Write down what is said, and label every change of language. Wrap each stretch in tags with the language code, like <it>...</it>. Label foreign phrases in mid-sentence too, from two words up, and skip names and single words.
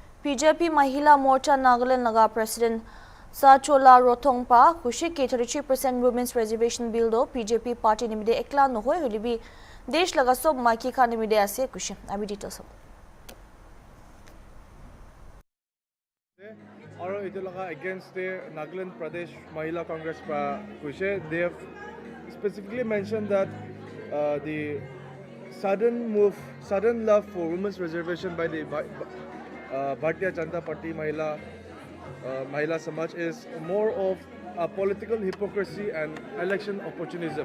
<nag>BJP Mahila Morcha Nagaland Naga President Sachola Rothongpa Kushi ke 33% Women's Reservation Bill do BJP Party nimide ekla nohoi holibi desh laga sob maki kha nimide ase kushi abi details</nag> <en>Or against the Nagaland Pradesh Mahila Congress Kushe, they have specifically mentioned that the sudden love for women's reservation by the Bharatiya Janata Party Mahila Samaj is more of a political hypocrisy and election opportunism.</en>